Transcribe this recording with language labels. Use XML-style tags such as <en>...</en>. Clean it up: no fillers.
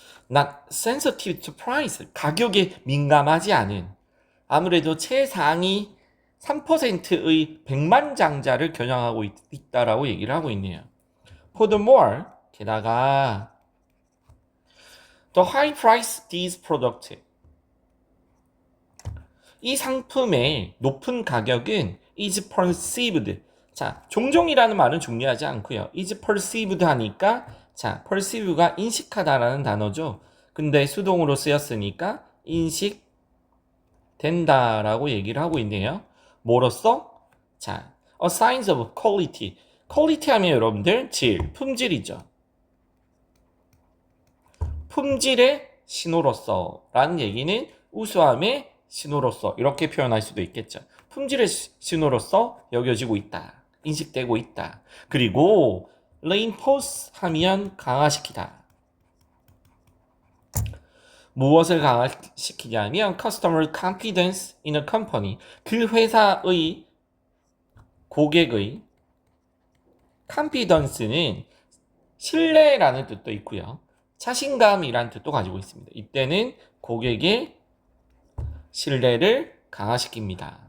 <en>Not sensitive to price,</en> <ko>가격에 민감하지 않은 아무래도 최상위 3%의 백만장자를 겨냥하고 있다라고 얘기를 하고 있네요.</ko> <en>Furthermore,</en> <ko>게다가</ko> <en>the high price these product</en> <ko>이 상품의 높은 가격은</ko> <en>is perceived.</en> <ko>자, 종종이라는 말은 중요하지 않고요.</ko> <en>is perceived</en> <ko>하니까 자, perceive가 인식하다라는 단어죠. 근데 수동으로 쓰였으니까 인식된다라고 얘기를 하고 있네요. 뭐로써? 자,</ko> <en>a signs of quality.</en> <ko>quality 하면 여러분들 품질이죠. 품질의 신호로서 라는 얘기는 우수함의 신호로서 이렇게 표현할 수도 있겠죠. 품질의 신호로서 여겨지고 있다. 인식되고 있다. 그리고 reinforce 하면 강화시키다. 무엇을 강화시키냐면</ko> <en>customer confidence in a company.</en> <ko>그 회사의 고객의 confidence는 신뢰라는 뜻도 있고요. 자신감이라는 뜻도 가지고 있습니다. 이때는 고객의 신뢰를 강화시킵니다.</ko>